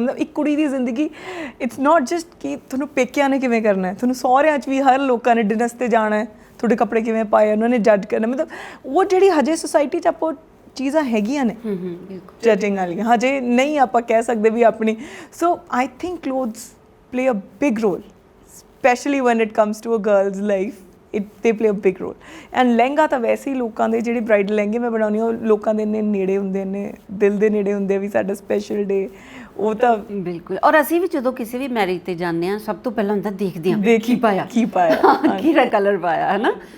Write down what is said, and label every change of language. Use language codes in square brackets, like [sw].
[pa] ਮਤਲਬ ਇੱਕ ਕੁੜੀ ਦੀ ਜ਼ਿੰਦਗੀ [en] it's not just [pa] ਕਿ ਤੁਹਾਨੂੰ ਪੇਕਿਆਂ ਨੇ ਕਿਵੇਂ ਕਰਨਾ ਹੈ, ਤੁਹਾਨੂੰ ਸਹੁਰਿਆਂ 'ਚ ਵੀ ਹਰ ਲੋਕਾਂ ਨੇ ਡਿਨਰ 'ਤੇ ਜਾਣਾ ਹੈ, ਤੁਹਾਡੇ ਕੱਪੜੇ ਕਿਵੇਂ ਪਾਏ ਉਹਨਾਂ ਨੇ ਜੱਜ ਕਰਨਾ। ਮਤਲਬ ਉਹ ਜਿਹੜੀ ਹਜੇ ਸੁਸਾਇਟੀ 'ਚ ਆਪਾਂ ਚੀਜ਼ਾਂ ਹੈਗੀਆਂ ਨੇ ਜੱਜਿੰਗ ਵਾਲੀਆਂ, ਹਜੇ ਨਹੀਂ ਆਪਾਂ ਕਹਿ ਸਕਦੇ ਵੀ ਆਪਣੀ। [en] So I think clothes play a big role, especially when it comes to a girl's life, they play a big role. [pa] And lehenga ਤਾਂ ਵੈਸੇ ਹੀ ਲੋਕਾਂ ਦੇ ਜਿਹੜੇ ਬ੍ਰਾਈਡਲ ਲਹਿੰਗੇ ਮੈਂ ਬਣਾਉਂਦੀ ਹਾਂ ਉਹ ਲੋਕਾਂ ਦੇ ਇੰਨੇ ਨੇੜੇ ਹੁੰਦੇ ਨੇ, ਦਿਲ ਦੇ ਨੇੜੇ ਹੁੰਦੇ ਵੀ ਸਾਡਾ [en] special day, [pa] ਉਹ ਤਾਂ ਬਿਲਕੁਲ। ਔਰ ਅਸੀਂ ਵੀ ਜਦੋਂ ਕਿਸੇ ਵੀ ਮੈਰਿਜ ਤੇ ਜਾਂਦੇ ਹਾਂ, ਸਭ ਤੋਂ ਪਹਿਲਾਂ ਹੁੰਦਾ ਦੇਖਦੇ ਹਾਂ ਕੀ ਪਾਇਆ, ਕਿਹੜਾ ਕਲਰ ਪਾਇਆ, ਹੈ ਨਾ।